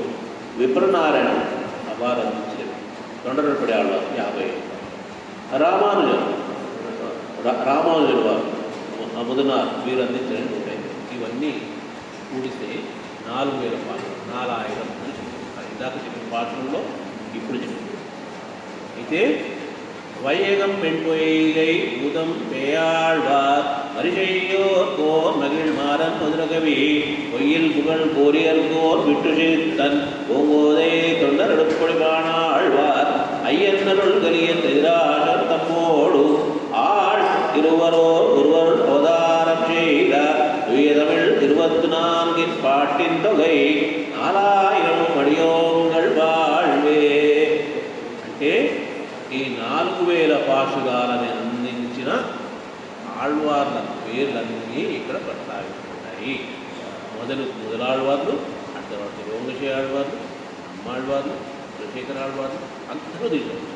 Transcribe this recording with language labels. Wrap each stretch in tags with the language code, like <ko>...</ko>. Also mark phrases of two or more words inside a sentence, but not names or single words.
<te>విప్రనారాయణ వారు అందించిన తొండరపడి ఆళ్వారు 50. రామానుజుల వారు ముదనార్ వీరు అందించిన 105. ఇవన్నీ కూడిస్తే 4000 పాటలు 4000 అని చెప్తున్నారు. ఇందాక చెప్పిన పాటల్లో ఇప్పుడు చెప్తున్నారు.</te> <ta>అయితే வையகம் பெண் பொய்கை பூதம் பேயாழ்வார் மரிசெய்யோர் கோர் மகிழ் மாறன் மதுரகவி பொய்யில் புகழ் கோரியர்கோர் விட்டுசித்தன் ஓங்கோதை தொண்டர் எடுப்பொழிவானாழ்வார் ஐயன்னருள் கலியன் எதிராசர் தம்மோடு ஆள் ஒருவர் அவதாரம் செய்த தமிழ் 24 பாட்டின் தொகை 4000 மடியோங்கள் வாழ்வே.</ta> <te>అంటే ఈ 4000 పాశురాలని అందించిన ఆళ్వార్ల పేర్లన్నీ ఇక్కడ ప్రస్తావించబడ్డాయి. మొదలాళ్వార్లు, ఆ తర్వాత రోమశే ఆళ్వార్లు, అమ్మాళ్వార్లు, కులశేఖర ఆళ్వార్లు అందరూ దీంట్లో వచ్చారు.</te>